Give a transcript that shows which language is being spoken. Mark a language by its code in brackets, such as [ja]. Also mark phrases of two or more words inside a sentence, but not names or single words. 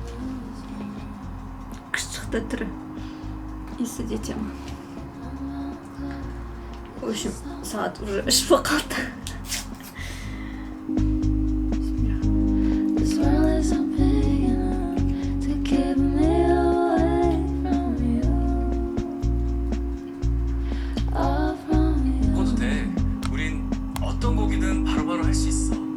[kk] Шықты түрі. Иісі де тема. [ru] В общем, [kk] сағат уже 3 болып қалды. [ko] 먹어도 돼. 우린 어떤 곡이든 바로바로 할 수 있어.